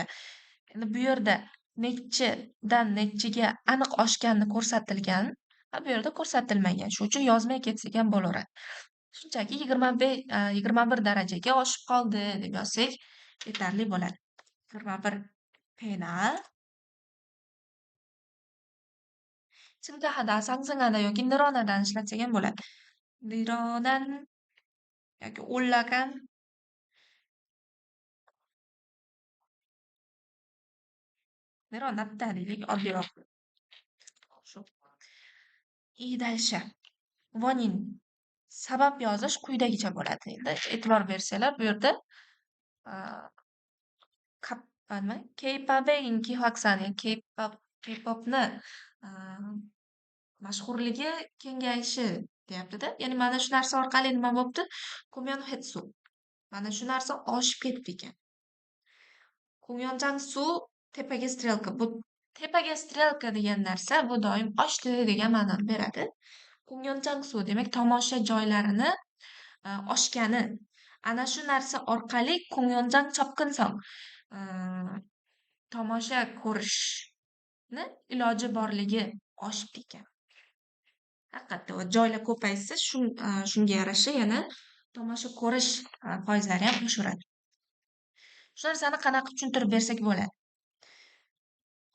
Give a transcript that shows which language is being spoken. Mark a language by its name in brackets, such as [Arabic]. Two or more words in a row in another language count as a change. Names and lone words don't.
[Uzbek] Endi bu yerda nechidan nechiga aniq oshganini ko'rsatilgan, bu yerda ko'rsatilmagan. Shuning uchun yozmay ketsak ham bo'laveradi. Shunchaki 21 darajaga oshib qoldi deb yozsak yetarli bo'ladi. 21 pena [Korean] 증가하다, 상승하다 [Uzbek] yoki 늘어나다는 ishlatsak ham bo'ladi. 늘어난 yoki [Korean] 올라간 늘어났다 [Uzbek] deylik oddiyroq. [Russian] Shu. И дальше. [Korean] Vonin. [Uzbek] Sabab yozish quyidagicha bo'ladi. Endi e'tibor bersanglar, bu yerda [Korean] K-pop의 인기 확산, [Uzbek] K-popni mashhurligi kengayishi deyapti-da. Ya'ni mana shu narsa orqali nima bo'pti? [Korean] 공연 횟수. [Uzbek] Mana shu narsa oshib ketdi ekan. [Korean] 공연장 수 [Uzbek] tepaga strelka. Bu tepaga strelka degan narsa bu doim oshdi degan ma'noni beradi. [Korean] 공연장 수 [Uzbek] demak tomosha joylarini oshgani. Ana shu narsa orqali [Korean] 공연장 접근성 [Uzbek] tomosha ko'rishni iloji borligi oshib ekan. Haqiqatda joylar ko'paysa shunga yarasha yana tomosha ko'rish foizlari ham oshaveradi. Shu narsani qanaqa tushuntirib bersak bo'ladi?